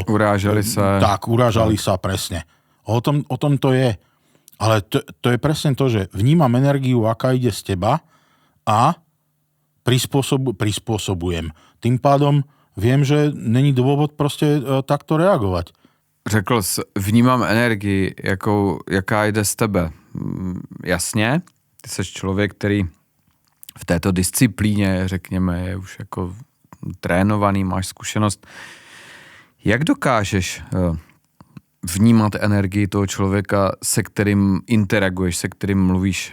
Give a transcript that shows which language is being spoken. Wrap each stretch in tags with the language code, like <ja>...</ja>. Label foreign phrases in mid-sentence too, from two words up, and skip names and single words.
<sk>urážali sa. Tak, urážali sa, presne. O tom to je. Ale to je presne to, že vnímam energiu, aká ide z teba a prispôsobujem. Tým pádom viem, že není dôvod proste takto reagovať.</sk> <cs>Řekl jsi, vnímám energii, jaká jde z tebe. Jasně, ty jsi člověk, který v této disciplíně, řekněme, je už jako trénovaný, máš zkušenost. Jak dokážeš vnímat energii toho člověka, se kterým interaguješ, se kterým mluvíš?</cs>